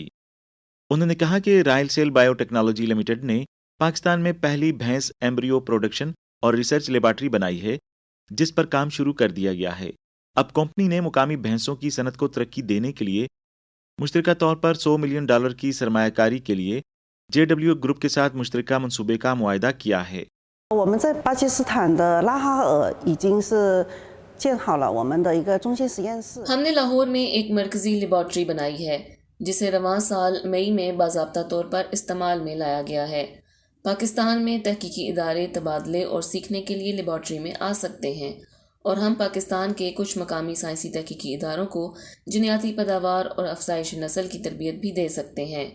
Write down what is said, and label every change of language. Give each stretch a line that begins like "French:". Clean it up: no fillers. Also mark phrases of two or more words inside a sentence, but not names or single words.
Urdu: انہوں نے کہا کہ رائل سیل بائیو ٹیکنالوجی لمیٹڈ نے پاکستان میں پہلی بھینس
English: embryo production
Urdu: اور
English: research laboratory
Urdu: بنائی ہے جس پر کام شروع کر دیا گیا ہے۔ اب کمپنی نے مقامی بھینسوں کی صنعت کو ترقی دینے کے لیے مشترکہ طور پر $100 ملین کی سرمایہ کاری کے لیے JW گروپ کے ساتھ مشترکہ منصوبے کا معاہدہ کیا ہے۔
Chinese: 我们在巴基斯坦的拉哈尔已经是建好了我们的一个中心实验室。
Urdu: ہم نے لاہور میں ایک مرکزی لیبارٹری بنائی ہے جسے رواں سال مئی میں باضابطہ طور پر استعمال میں لایا گیا ہے۔ پاکستان میں تحقیقی ادارے تبادلے اور سیکھنے کے لیے لیبارٹری میں آ سکتے ہیں، اور ہم پاکستان کے کچھ مقامی سائنسی تحقیقی اداروں کو جینیاتی پیداوار اور افزائش نسل کی تربیت بھی دے سکتے ہیں۔